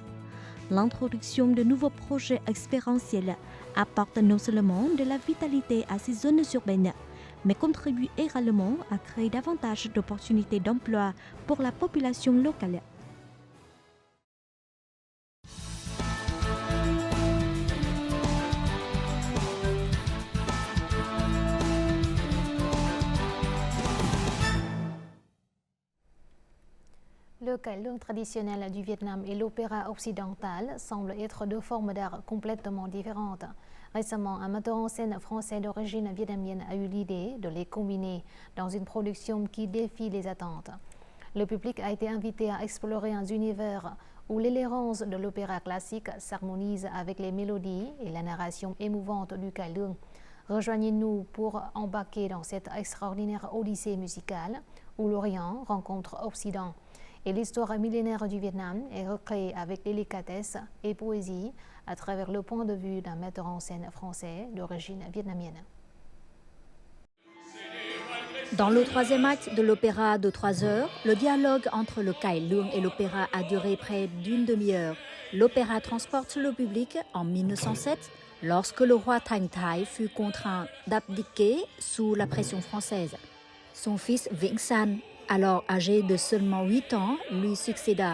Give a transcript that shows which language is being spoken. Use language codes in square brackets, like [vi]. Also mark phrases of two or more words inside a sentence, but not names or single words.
[fr] L'introduction de nouveaux projets expérientiels apporte non seulement de la vitalité à ces zones urbaines, mais contribue également à créer davantage d'opportunités d'emploi pour la population locale. Le [vi] cải lương [fr] traditionnel du Vietnam et l'opéra occidental semblent être deux formes d'art complètement différentes. Récemment, un metteur en scène français d'origine vietnamienne a eu l'idée de les combiner dans une production qui défie les attentes. Le public a été invité à explorer un univers où l'élégance de l'opéra classique s'harmonise avec les mélodies et la narration émouvante du [vi] cải lương. [fr] Rejoignez-nous pour embarquer dans cette extraordinaire odyssée musicale où l'Orient rencontre Occident. Et l'histoire millénaire du Vietnam est recréée avec délicatesse et poésie à travers le point de vue d'un metteur en scène français d'origine vietnamienne. Dans le troisième acte de l'opéra de 3 heures, le dialogue entre le [vi] cải lương [fr] et l'opéra a duré près d'une demi-heure. L'opéra transporte le public en 1907, lorsque le roi Thanh Thái fut contraint d'abdiquer sous la pression française. Son fils Vĩnh San, alors âgé de seulement 8 ans, lui succéda.